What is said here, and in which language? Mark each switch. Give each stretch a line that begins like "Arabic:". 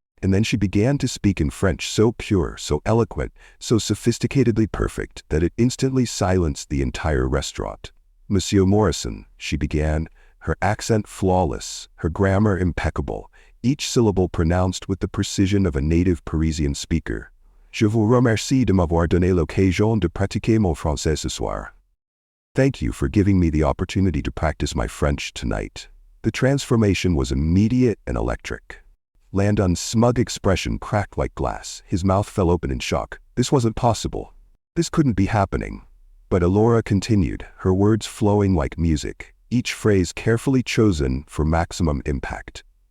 English: And then she began to speak in French so pure, so eloquent, so sophisticatedly perfect that it instantly silenced the entire restaurant. Monsieur Morrison, she began, her accent flawless, her grammar impeccable, each syllable pronounced with the precision of a native Parisian speaker.
French: Je vous remercie de m'avoir donné l'occasion de pratiquer mon français ce soir.
English: Thank you for giving me the opportunity to practice my French tonight. The transformation was immediate and electric. Landon's smug expression cracked like glass. His mouth fell open in shock. This wasn't possible. This couldn't be happening. But Alora continued, her words flowing like music, each phrase carefully chosen for maximum impact.